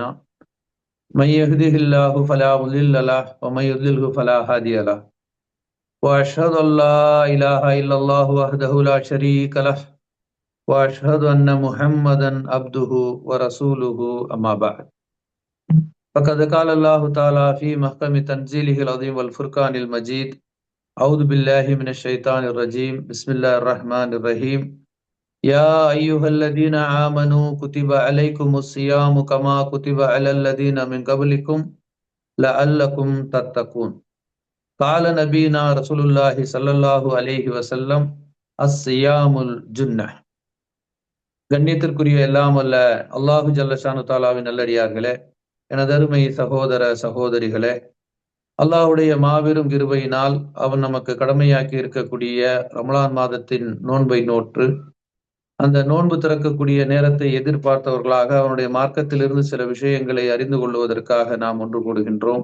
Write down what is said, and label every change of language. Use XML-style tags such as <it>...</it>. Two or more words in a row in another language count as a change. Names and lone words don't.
<ar>من يهده الله فلا مضل له ومن يضلله فلا هادي له. وأشهد أن لا إله إلا الله وحده لا شريك له وأشهد أن محمدا عبده ورسوله أما بعد. فقد قال الله تعالى في محكم تنزيله العظيم والفرقان المجيد. أعوذ بالله من الشيطان الرجيم. بسم الله الرحمن الرحيم. يا أيها الذين آمنوا كتب عليكم الصيام كما كتب على الذين من قبلكم لعلكم تتقون. قال نبينا رسول الله صلى الله عليه وسلم الصيام الجنة.</ar> <ta>கண்ணியத்திற்குரிய எல்லாம் அல்ல</ta> <ar>الله جل شأنه تعالى</ar> <ta>நல்லடியார்களே, எனது அருமை சகோதர சகோதரிகளே, அல்லாஹுடைய மாபெரும் கிருபையினால் அவன் நமக்கு கடமையாக்கி இருக்கக்கூடிய ரமலான் மாதத்தின் நோன்பை நோற்று அந்த நோன்பு திறக்கக்கூடிய நேரத்தை எதிர்பார்த்தவர்களாக அவனுடைய மார்க்கத்திலிருந்து சில விஷயங்களை அறிந்து கொள்வதற்காக நாம் ஒன்று கூடுகின்றோம்.</ta>